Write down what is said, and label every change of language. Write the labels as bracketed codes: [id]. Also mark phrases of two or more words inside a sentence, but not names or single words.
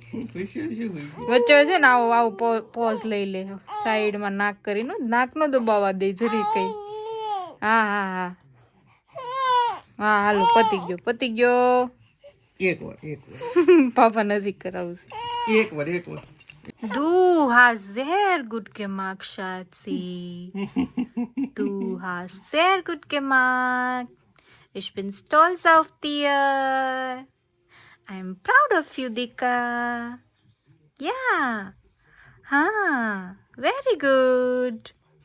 [gu] પૈસા શું હોય વચ્ચે છે ને આવું પોઝ લઈ લે સાઈડમાં નાક કરીને નાક નો દબાવવા દે જરી કઈ હા હા હા હા હાલો પતી ગયો એક વાર પાપા નજીક કરાવું એક વાર [de] Du hast sehr gut gemacht, Schatzi. Du hast sehr gut gemacht. Ich bin stolz auf dir. [en] I'm proud of you, Dika. Yeah. Ha, very good.